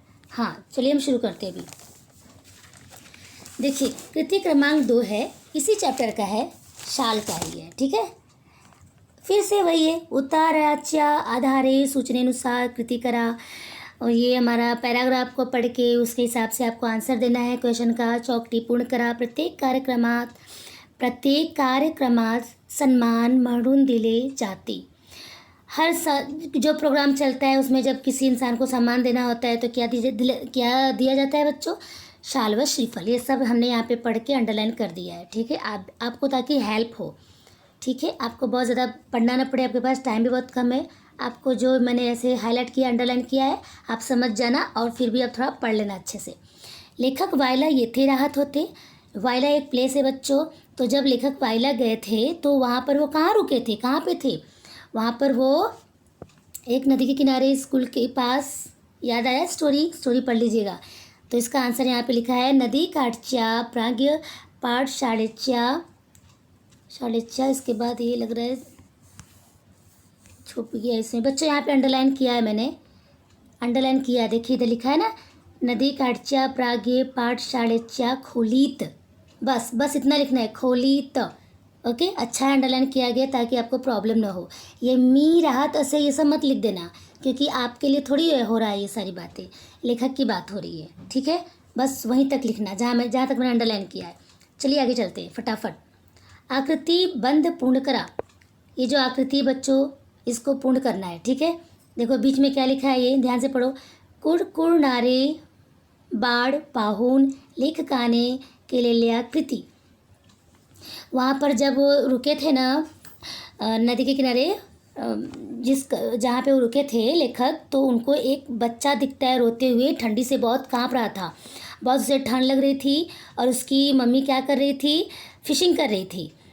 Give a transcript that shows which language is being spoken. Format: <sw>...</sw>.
<hi>हाँ चलिए हम शुरू करते हैं अभी। देखिए कृति क्रमांक 2 है, इसी चैप्टर का है, शाल का ही है, ठीक है। फिर से वही है,</hi> <mr>उत्तराच्या आधारे सूचनेनुसार कृति करा,</mr> <hi>और ये हमारा पैराग्राफ को पढ़ के उसके हिसाब से आपको आंसर देना है क्वेश्चन का।</hi> <mr>चौकटी पूर्ण करा, प्रत्येक कार्यक्रमात सन्मान म्हणून दिले जाते।</mr> <hi>हर जो प्रोग्राम चलता है उसमें जब किसी इंसान को सम्मान देना होता है तो क्या दिया जाता है बच्चों? शाल व श्रीफल। ये सब हमने यहाँ पे पढ़ के अंडरलाइन कर दिया है, ठीक है, आपको ताकि हेल्प हो, ठीक है, आपको बहुत ज़्यादा पढ़ना ना पड़े, आपके पास टाइम भी बहुत कम है। आपको जो मैंने ऐसे हाईलाइट किया, अंडरलाइन किया है, आप समझ जाना और फिर भी आप थोड़ा पढ़ लेना अच्छे से।</hi> <mr>लेखक वायला येथे राहत होते।</mr> <hi>वायला एक प्लेस है बच्चों, तो जब लेखक वायला गए थे तो वहाँ पर वो कहाँ रुके थे, कहाँ पे थे? वहाँ पर वो एक नदी के किनारे स्कूल के पास, याद आया? स्टोरी पढ़ लीजिएगा। तो इसका आंसर यहाँ पे लिखा है,</hi> <mr>नदी काठच्या प्राज्ञ पाठशाळेच्या,</mr> <hi>इसके बाद ये लग रहा है छुप गया इसमें बच्चों, यहाँ पे अंडरलाइन किया है मैंने, अंडरलाइन किया है, देखिए इधर लिखा है ना,</hi> <mr>नदी काठच्या प्राज्ञ पाठशाळेच्या खोलीत,</mr> <hi>बस इतना लिखना है, खोलीत, ओके। अच्छा है अंडरलाइन किया गया ताकि आपको प्रॉब्लम ना हो। ये मी राहत ऐसे ये सब मत लिख देना, क्योंकि आपके लिए थोड़ी हो रहा है ये सारी बातें, लेखक की बात हो रही है, ठीक है। बस वहीं तक लिखना जहाँ तक मैंने अंडरलाइन किया है। चलिए आगे चलते हैं फटाफट।</hi> <mr>आकृति बंद पूर्ण करा,</mr> <hi>ये जो आकृति बच्चों इसको पूर्ण करना है, ठीक है। देखो बीच में क्या लिखा है, ये ध्यान से पढ़ो।</hi> <mr>कुरकुरणारे बाळ पाहून लेखकाने केलेल्या कृती।</mr> <hi>वहाँ पर जब वो रुके थे ना नदी के किनारे, जहाँ पे वो रुके थे लेखक, तो उनको एक बच्चा दिखता है रोते हुए, ठंडी से बहुत काँप रहा था, बहुत उसे ठंड लग रही थी और उसकी मम्मी क्या कर रही थी, फिशिंग कर रही थी।</hi>